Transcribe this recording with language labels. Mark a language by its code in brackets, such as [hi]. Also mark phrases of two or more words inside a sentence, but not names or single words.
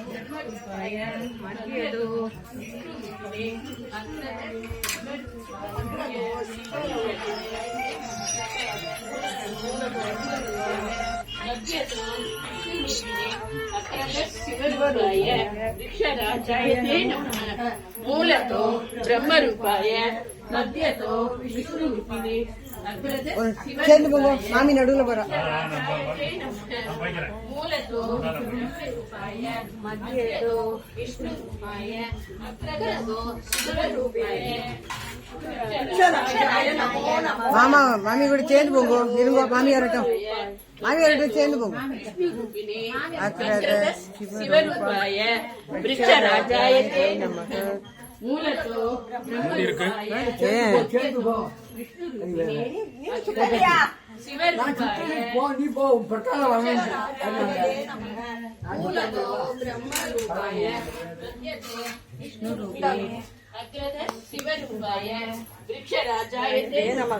[sa] शिवरूपाय वृक्षराजाय ते नमः। मूलतो ब्रह्मरूपाय मध्यतो विष्णुरूपिणे [ta] மாமி நடுவுல போறோம். [sa] मूलतो ब्रह्मरूपाय मध्यतो विष्णुरूपाय अग्रतो शिवरूपाय [ta] மாமா மாமி கூட சேர்ந்து போங்க. இருங்க, மாமி வரட்டும். மாமி வரட்டும், சேர்ந்து போங்க. [sa] शिवरूपाय वृक्षराजाय ते नमः। मूलतो ब्रह्मरूपाय विष्णुरूपिणे शिवरूपाय मूलतो ब्रह्मरूपाय विष्णुरूपिणे अग्रतो शिवरूपाय वृक्षराजाय ते नमः।